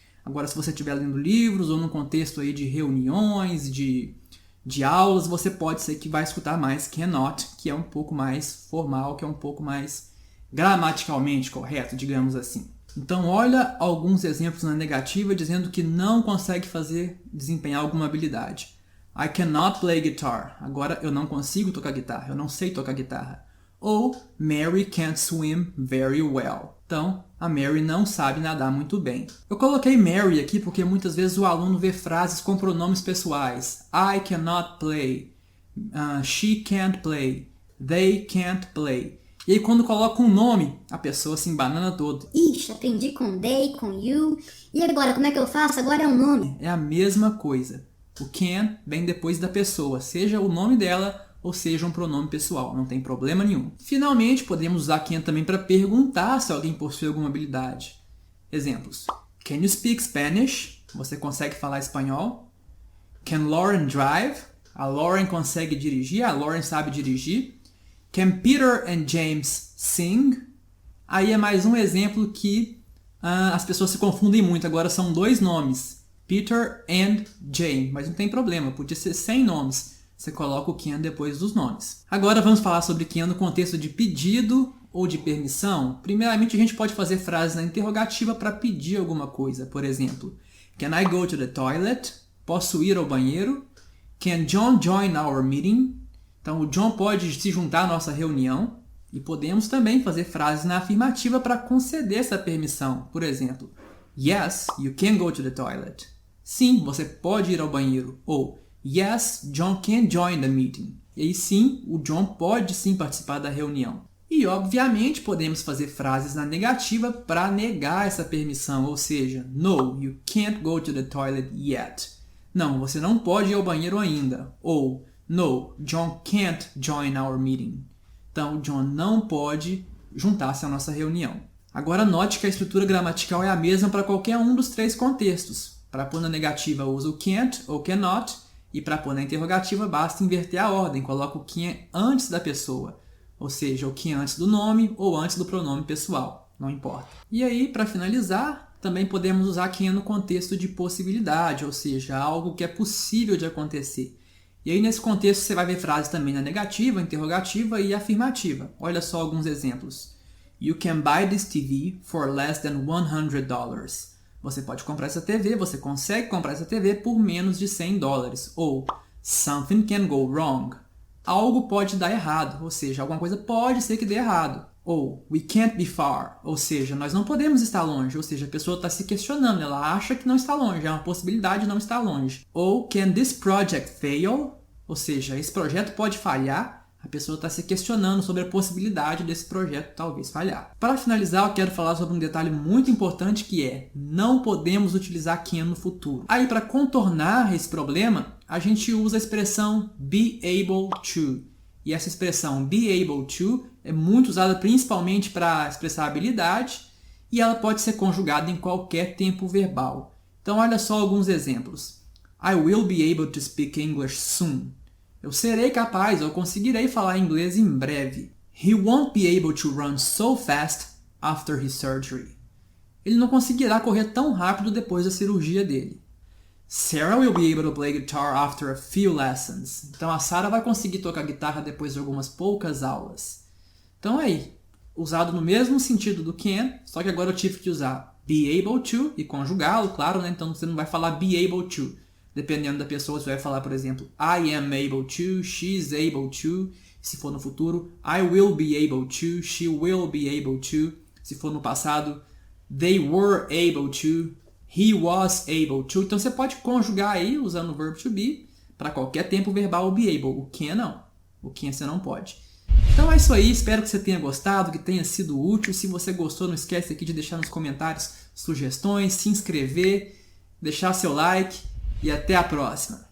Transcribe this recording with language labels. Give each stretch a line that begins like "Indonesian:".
Portuguese: Agora, se você estiver lendo livros ou num contexto aí de reuniões, de aulas, você pode ser que vai escutar mais cannot, que é um pouco mais formal, que é um pouco mais gramaticalmente correto, digamos assim. Então, olha alguns exemplos na negativa dizendo que não consegue desempenhar alguma habilidade.
English: I cannot play guitar.
Portuguese: Agora, eu não consigo tocar guitarra, eu não sei tocar guitarra.
English: Ou, Mary can't swim very well.
Portuguese: Então, a Mary não sabe nadar muito bem. Eu coloquei Mary aqui porque muitas vezes o aluno vê frases com pronomes pessoais.
English: I cannot play. She can't play. They can't play.
Portuguese: E aí quando coloca um nome, a pessoa se embanana todo. Ixi, aprendi com they, com you. E agora, como é que eu faço? Agora é um nome. É a mesma coisa. O can vem depois da pessoa, seja o nome dela ou seja um pronome pessoal, não tem problema nenhum. Finalmente, podemos usar can também para perguntar se alguém possui alguma habilidade. Exemplos.
English: Can you speak Spanish?
Portuguese: Você consegue falar espanhol?
English: Can Lauren drive?
Portuguese: A Lauren consegue dirigir, a Lauren sabe dirigir.
English: Can Peter and James sing?
Portuguese: Aí é mais um exemplo que as pessoas se confundem muito. Agora são 2 nomes. Peter and Jane. Mas não tem problema, podia ser sem nomes. Você coloca o can depois dos nomes. Agora vamos falar sobre can no contexto de pedido ou de permissão. Primeiramente, a gente pode fazer frases na interrogativa para pedir alguma coisa. Por exemplo,
English: Can I go to the toilet?
Portuguese: Posso ir ao banheiro?
English: Can John join our meeting?
Portuguese: Então, o John pode se juntar à nossa reunião. E podemos também fazer frases na afirmativa para conceder essa permissão. Por exemplo,
English: Yes, you can go to the toilet.
Portuguese: sim, você pode ir ao banheiro.
English: Ou yes, John can join the meeting.
Portuguese: E aí sim, o John pode sim participar da reunião. E obviamente podemos fazer frases na negativa para negar essa permissão, ou seja,
English: no, you can't go to the toilet yet.
Portuguese: Não, você não pode ir ao banheiro ainda.
English: Ou no, John can't join our meeting.
Portuguese: Então, John não pode juntar-se à nossa reunião. Agora note que a estrutura gramatical é a mesma para qualquer um dos três contextos. Para pôr na negativa usa o can't ou cannot, e para pôr na interrogativa basta inverter a ordem, coloca o can antes da pessoa, ou seja, o can antes do nome ou antes do pronome pessoal, não importa. E aí, para finalizar, também podemos usar can no contexto de possibilidade, ou seja, algo que é possível de acontecer. E aí nesse contexto você vai ver frases também na negativa, interrogativa e afirmativa. Olha só alguns exemplos.
English: You can buy this TV for less than $100.
Portuguese: Você pode comprar essa TV, você consegue comprar essa TV por menos de $100.
English: Ou something can go wrong.
Portuguese: Algo pode dar errado, ou seja, alguma coisa pode ser que dê errado. Ou
English: we can't be far,
Portuguese: ou seja, nós não podemos estar longe, ou seja, a pessoa está se questionando, ela acha que não está longe, é uma possibilidade de não estar longe.
English: Ou can this project fail?
Portuguese: Ou seja, esse projeto pode falhar, a pessoa está se questionando sobre a possibilidade desse projeto talvez falhar. Para finalizar, eu quero falar sobre um detalhe muito importante que é, não podemos utilizar can no futuro. Aí, para contornar esse problema, a gente usa a expressão be able to. E essa expressão be able to é muito usada principalmente para expressar habilidade e ela pode ser conjugada em qualquer tempo verbal. Então, olha só alguns exemplos.
English: I will be able to speak English soon.
Portuguese: Eu serei capaz, eu conseguirei falar inglês em breve.
English: He won't be able to run so fast after his surgery.
Portuguese: Ele não conseguirá correr tão rápido depois da cirurgia dele.
English: Sarah will be able to play guitar after a few lessons.
Portuguese: Então a Sarah vai conseguir tocar guitarra depois de algumas poucas aulas. Então aí, usado no mesmo sentido do can, só que agora eu tive que usar be able to e conjugá-lo, claro, né? Então você não vai falar be able to. Dependendo da pessoa, você vai falar, por exemplo,
English: I am able to, she's able to.
Portuguese: Se for no futuro,
English: I will be able to, she will be able to.
Portuguese: Se for no passado,
English: they were able to, he was able to.
Portuguese: Então você pode conjugar aí, usando o verbo to be, para qualquer tempo verbal o be able. O can não. O can você não pode. Então é isso aí, espero que você tenha gostado, que tenha sido útil. Se você gostou, não esquece aqui de deixar nos comentários sugestões, se inscrever, deixar seu like e até a próxima.